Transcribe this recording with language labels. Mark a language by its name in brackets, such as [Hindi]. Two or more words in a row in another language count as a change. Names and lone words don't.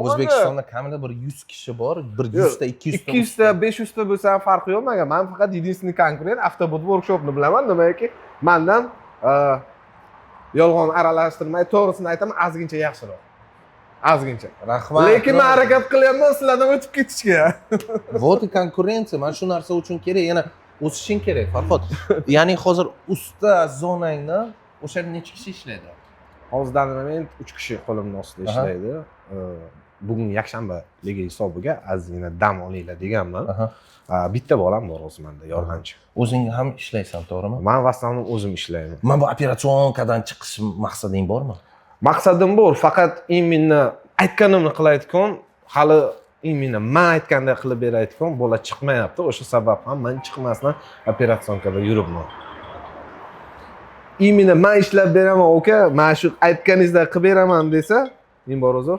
[Uzbek] O'zbekistonda kamida bir 100 kishi bor, bir 100 ta, 200 ta. 200 ta, 500 ta bo'lsa ham farqi yo'q menga. Men faqat единственный konkurent avtobus workshopni bilaman, nimaiki mendan yolg'on aralashtirmay, to'g'risini aytaman, ozgincha yaxshiroq. Ozgincha. Rahmat. Lekin men harakat qilyapman sizlardan o'tib ketishga. [Russian] Вот и конкуренция, [Uzbek] mana shu narsa uchun kerak, yana o'sishing kerak, Farhod. Ya'ni hozir usta zonangda o'sha necha kishi ishlaydi? Hozirdan men 3 kishi qo'limni ostida ishlaydi. Bugun yakshanbaligi hisobiga ozgina dam olinglar deganman. Bitta bolam bor o'zi menda, yordamchi. O'zing ham ishlaysan, to'g'rimi? Men [Russian] в основном [Uzbek] o'zim ishlayman. Mana bu operatsionkadan chiqish maqsading bormi? Maqsadim bor, faqat imенно aytganimni qilayotgan, hali imенно men aytgandek qilib berayotgan bola chiqmayapti. O'sha sabab ham men chiqmasdan operatsionkada yuribman. Imенно men ishlab beraman, oka, men shu aytganingizdek qilib beraman desa, men bor uzr.